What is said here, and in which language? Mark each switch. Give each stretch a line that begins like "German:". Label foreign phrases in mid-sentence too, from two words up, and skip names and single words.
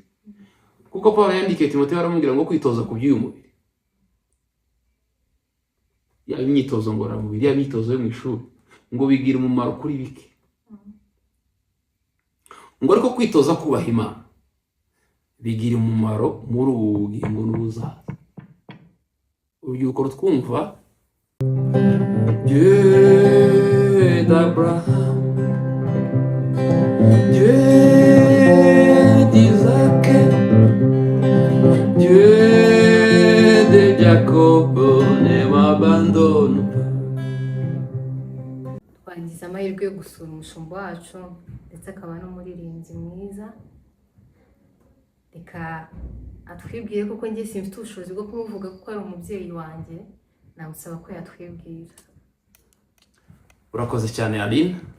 Kinyarwanda: Kuko Paulo yandikiye Timoteyo aramubwira ngo kwitoza ku by'uyu mubiri, ya imyitozo ngororamubiri, ya imyitozo yo mu ishuri, ngo bigira umumaro kuri bike. Ngo ariko kwitoza kubaha Imana bigira umumaro muri ubu bugingo n'ubuzaza. Urubyiruko rutwumva,
French: Dieu d'Abraham, Dieu d'Isaac, Dieu de Jacob ne m'abandonne pas.
Kinyarwanda: Twagize amahirwe yo gusura umushumba wacu ndetse akaba n'umuririmbyi mwiza. Reka atwibwire kuko njye simfite ubushobozi bwo kumuvuga kuko ari umubyeyi wanjye, namusaba ko yatwibwira. Urakoze cyane Aline.